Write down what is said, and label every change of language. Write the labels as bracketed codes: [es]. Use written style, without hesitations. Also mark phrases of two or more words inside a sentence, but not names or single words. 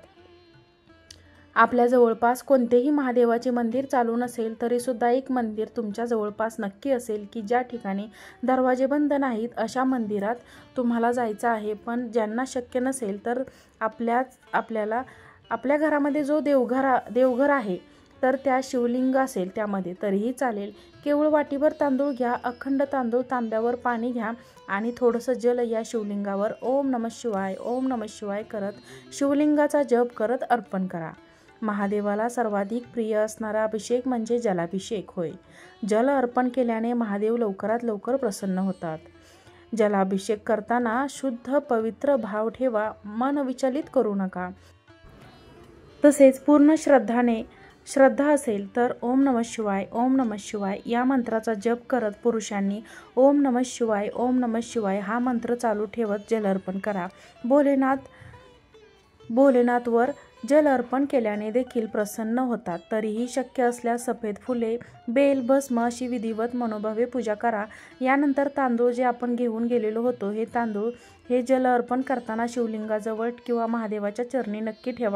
[mr] आपल्या जवळपास कोणतेही महादेवाचे मंदिर चालू नसेल तरी सुद्धा एक मंदिर तुमच्या जवळपास नक्की असेल की ज्या ठिकाणी दरवाजे बंद नाहीत, अशा मंदिरात तुम्हाला जायचं आहे. पण ज्यांना शक्य नसेल तर आपल्याला आपल्या घरामध्ये जो देवघर आहे तर त्या शिवलिंग असेल त्यामध्ये तरीही चालेल. केवळ वाटीभर तांदूळ घ्या, अखंड तांदूळ, तांब्यावर पाणी घ्या आणि थोडंसं जल या शिवलिंगावर [sa] ओम नमः शिवाय, ओम नमः शिवाय [mr] करत शिवलिंगाचा जप करत अर्पण करा. महादेवाला सर्वाधिक प्रिय असणारा अभिषेक म्हणजे जलाभिषेक होय. जल अर्पण केल्याने महादेव लवकरात लवकर प्रसन्न होतात. जलाभिषेक करताना शुद्ध पवित्र भाव ठेवा, मन विचलित करू नका. तसेच पूर्ण श्रद्धा असेल तर [sa] ओम नमः शिवाय, ओम नमः शिवाय [mr] या मंत्राचा जप करत पुरुषांनी [sa] ओम नमः शिवाय, ओम नमः शिवाय [mr] हा मंत्र चालू ठेवत जल अर्पण करा. भोलेनाथवर जल अर्पण केल्याने देखील प्रसन्न होतात. तरीही शक्य असल्यास सफेद फुले, बेल, भस्म अशी विधिवत मनोभावे पूजा करा. यानंतर तांदूळ जे आपण घेऊन गेलेलो होतो, हे तांदूळ हे जल अर्पण करताना शिवलिंगाजवळ किंवा महादेवाच्या चरणी नक्की ठेवा.